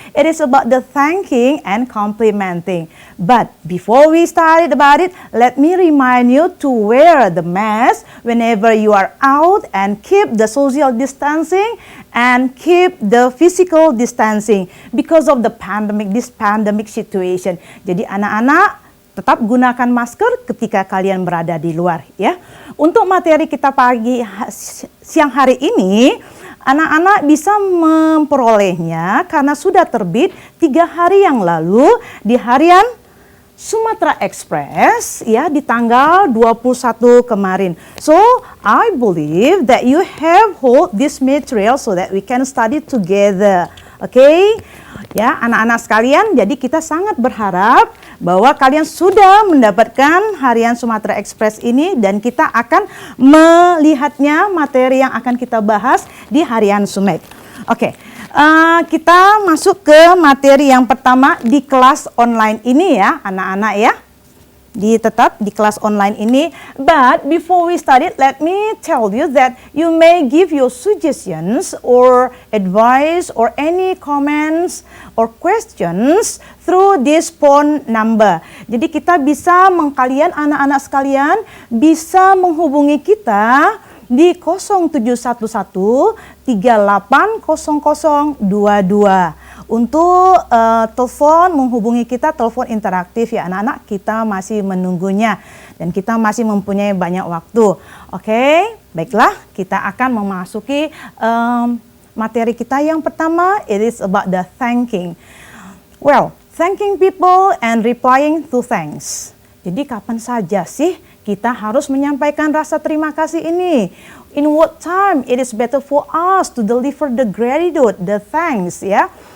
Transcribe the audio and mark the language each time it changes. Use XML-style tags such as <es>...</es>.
<en>It is about the thanking and complimenting. But before we start about it, let me remind you to wear the mask whenever you are out and keep the social distancing and keep the physical distancing because of the this pandemic situation.</en> <id>Jadi anak-anak tetap gunakan masker ketika kalian berada di luar ya. Untuk materi kita siang hari ini, anak-anak bisa memperolehnya karena sudah terbit 3 hari yang lalu di harian Sumatera Express ya di tanggal 21 kemarin.</id> <en>So, I believe that you have hold this material so that we can study together. Okay?</en> <id>Ya, anak-anak sekalian, jadi kita sangat berharap bahwa kalian sudah mendapatkan harian Sumatera Express ini dan kita akan melihatnya materi yang akan kita bahas di harian Sumek. Oke. Kita masuk ke materi yang pertama di kelas online ini ya, anak-anak ya. Tetap di kelas online ini.</id> <en>But before we start it, let me tell you that you may give your suggestions or advice or any comments or questions through this phone number.</en> <id>Jadi kita bisa kalian anak-anak sekalian bisa menghubungi kita di 0711 380022 untuk telepon menghubungi kita, telepon interaktif ya anak-anak, kita masih menunggunya dan kita masih mempunyai banyak waktu. Oke, baiklah, kita akan memasuki materi kita yang pertama.</id> <en>It is about the thanking. Well, thanking people and replying to thanks.</en> <id>Jadi kapan saja sih kita harus menyampaikan rasa terima kasih ini?</id> <en>In what time it is better for us to deliver the gratitude, the thanks ya?</en>